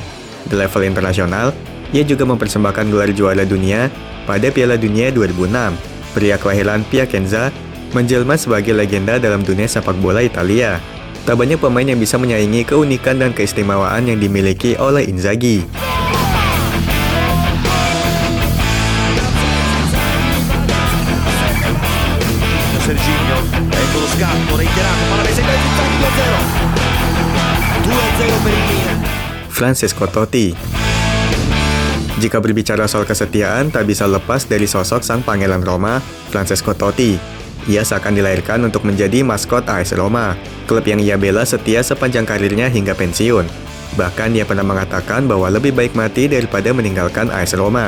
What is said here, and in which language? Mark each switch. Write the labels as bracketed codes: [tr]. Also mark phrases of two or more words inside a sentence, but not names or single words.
[id] Di level internasional, ia juga mempersembahkan gelar juara dunia pada Piala Dunia 2006. Pria kelahiran Piacenza menjelma sebagai legenda dalam dunia sepak bola Italia. Tak banyak pemain yang bisa menyaingi keunikan dan keistimewaan yang dimiliki oleh Inzaghi. [it] Serginho, ecco lo scatto, reiterato, Malavese in Inzaghi 2-0. 2-0 per il Milan. [id] Francesco Totti. Jika berbicara soal kesetiaan, tak bisa lepas dari sosok sang pangeran Roma, Francesco Totti. Ia seakan dilahirkan untuk menjadi maskot AS Roma, klub yang ia bela setia sepanjang karirnya hingga pensiun. Bahkan ia pernah mengatakan bahwa lebih baik mati daripada meninggalkan AS Roma.